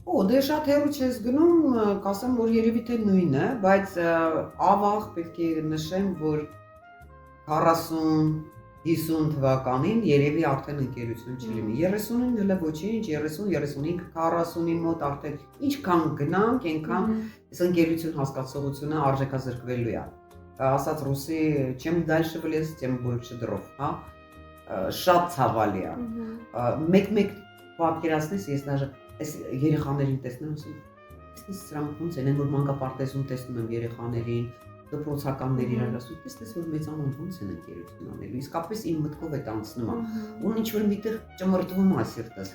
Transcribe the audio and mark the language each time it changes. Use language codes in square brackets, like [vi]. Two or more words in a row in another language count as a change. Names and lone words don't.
[hy] Օ, դե շատ հեռու չես գնում, կասեմ, որ երևի թե նույնը, բայց ավաղ պետք է նշեմ, որ 40-50 թվականին երևի արդեն ընկերություն չլինի։ 39-ին հələ ոչինչ, 30-35, 40-ի մոտ արդեն ինչքան գնանք, այնքան այս ընկերություն հասկացողությունը արժեքազրկվելու է։ Ասած ռուսի, [ru] чем дальше в лес, тем больше дров, [hy] հա։ Շատ ցավալի է։ Մեկ-մեկ պատկերացնես, ես даже այս երեխաներին տեսնում եմ, տեսնես սրանք ոնց են, որ մանկապարտեզում տեսնում եմ երեխաներին, դպրոցականներ իրար ասում, տեսնես որ մեծանուն ոնց են ընկերություն անելու, իսկապես իմ մտքով է անցնում, ու ինչ որ միտեղ ճմրտվում է սիրտս։